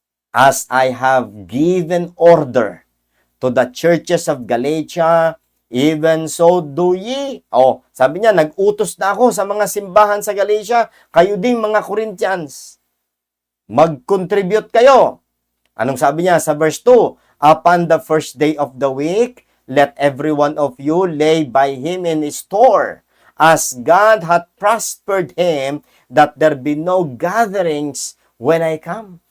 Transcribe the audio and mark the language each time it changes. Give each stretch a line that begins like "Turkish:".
English: As I have given order to the churches of Galatia, even so do ye.
Filipino: Sabi niya, nag-utos na ako sa mga simbahan sa Galatia, kayo ding mga Corinthians. Mag-contribute kayo. Anong sabi niya sa verse 2?
English: Upon the first day of the week, let every one of you lay by him in his store, as God hath prospered him, that there be no gatherings when I come.